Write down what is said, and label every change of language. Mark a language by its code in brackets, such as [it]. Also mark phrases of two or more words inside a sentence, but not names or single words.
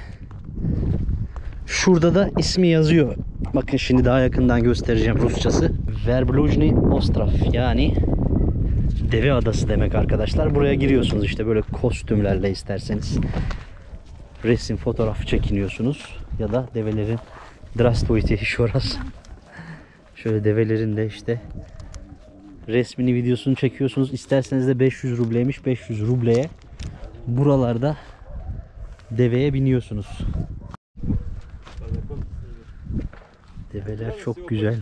[tr] Şurada da ismi yazıyor. Bakın şimdi daha yakından göstereceğim Rusçası. Verblujny Ostrov, yani Deve Adası demek arkadaşlar. Buraya giriyorsunuz işte böyle kostümlerle, isterseniz resim, fotoğraf çekiniyorsunuz. Ya da develerin [ru] Здравствуйте еще раз. [tr] Şöyle develerin de işte resmini, videosunu çekiyorsunuz. İsterseniz de 500 rubleymiş. 500 rubleye buralarda deveye biniyorsunuz. Develer çok güzel.